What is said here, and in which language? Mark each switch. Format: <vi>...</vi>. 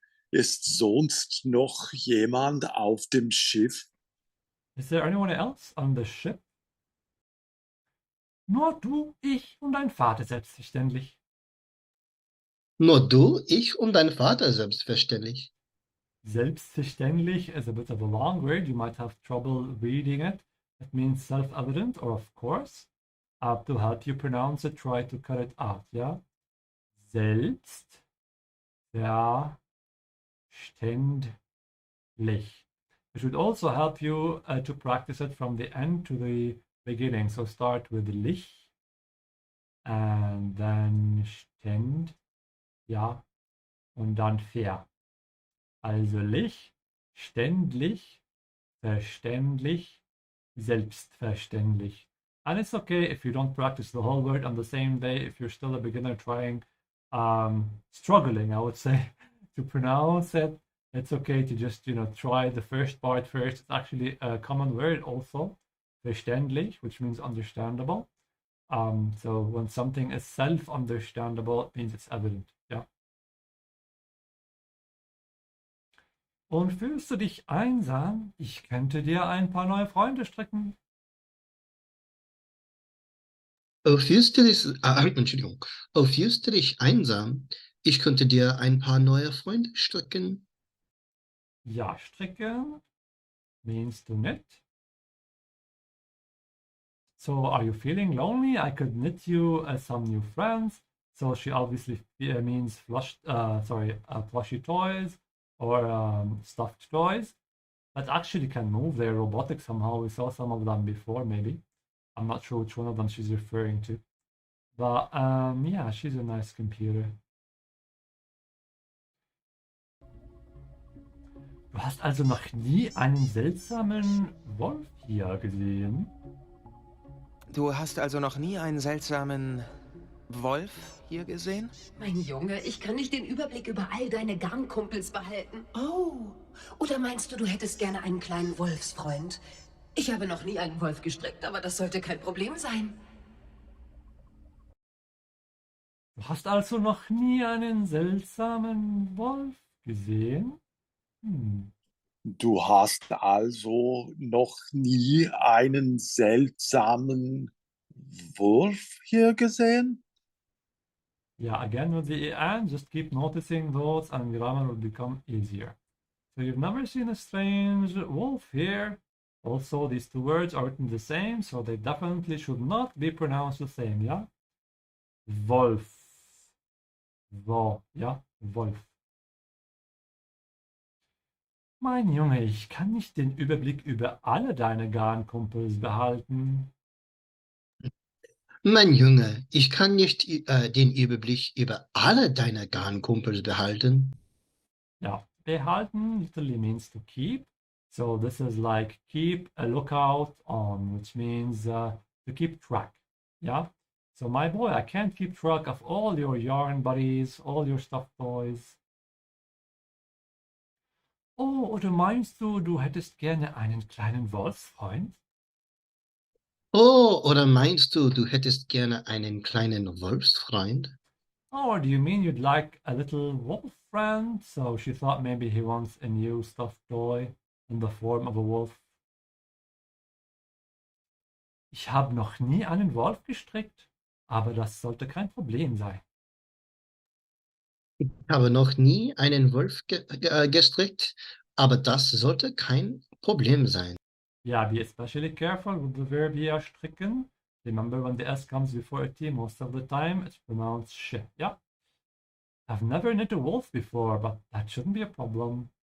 <de>Ist sonst noch jemand auf dem Schiff?</de> <en>Is there anyone else on the ship?</en> <de>Nur du, ich und dein Vater selbstverständlich. Nur du, ich und dein Vater selbstverständlich.</de> <en>Selbstverständlich is a bit of a long word. You might have trouble reading it. It means self-evident or of course. To help you pronounce it, try to cut it out, yeah?</en> <de>Selbstverständlich.</de> <en>It would also help you to practice it from the end to the beginning. So start with lich and then stend,</en> <de>ja, und dann</de> <en>fair.</en> <de>Also lich, ständlich, verständlich, selbstverständlich.</de> <en>And it's okay if you don't practice the whole word on the same day, if you're still a beginner trying, struggling, I would say, to pronounce it. It's okay to just, try the first part first. It's actually a common word also, verständlich, which means understandable. So when something is self-understandable, it means it's evident. Yeah.</en> <de>Und fühlst du dich einsam? Ich könnte dir ein paar neue Freunde stricken. Fühlst du dich, Entschuldigung, fühlst du dich einsam? Ich könnte dir ein paar neue Freunde stricken.</de> <en>Ja, stricken means to knit. So are you feeling lonely? I could knit you some new friends. So she obviously means plushy toys or stuffed toys that actually can move. They're robotic somehow. We saw some of them before, maybe. I'm not sure which one of them she's referring to. But yeah, she's a nice computer.</en> <de>Du hast also noch nie einen seltsamen Wolf hier gesehen? Du hast also noch nie einen seltsamen Wolf hier gesehen? Mein Junge, ich kann nicht den Überblick über all deine Garnkumpels behalten. Oh, oder meinst du, du hättest gerne einen kleinen Wolfsfreund? Ich habe noch nie einen Wolf gestrickt, aber das sollte kein Problem sein. Du hast also noch nie einen seltsamen Wolf gesehen? Hm. Du hast also noch nie einen seltsamen Wurf hier gesehen?</de> <en>Yeah, again with the and, just keep noticing those and grammar will become easier. So you've never seen a strange wolf here. Also, these two words are written the same, so they definitely should not be pronounced the same, yeah? Wolf. So, ja, Wolf.</en> <de>Mein Junge, ich kann nicht den Überblick über alle deine Garnkumpels behalten. Mein Junge, ich kann nicht den Überblick über alle deine Garnkumpels behalten.</de> <en>Ja, behalten literally means to keep. So this is like keep a lookout on, which means to keep track. Yeah. So my boy, I can't keep track of all your yarn buddies, all your stuffed toys.</en> <de>Oh, oder meinst du, du hättest gerne einen kleinen Wolfsfreund? Oh, oder meinst du, du hättest gerne einen kleinen Wolfsfreund?</de> <en>Or do you mean you'd like a little wolf friend? So she thought maybe he wants a new stuffed toy in the form of a wolf.</en> <de>Ich habe noch nie einen Wolf gestrickt, aber das sollte kein Problem sein. Ich habe noch nie einen Wolf gestrickt, aber das sollte kein Problem sein.</de> <en>Yeah, be especially careful with the verb here, stricken. Remember when the S comes before a T, most of the time it's pronounced sh. Yeah. I've never knit a wolf before, but that shouldn't be a problem.</en>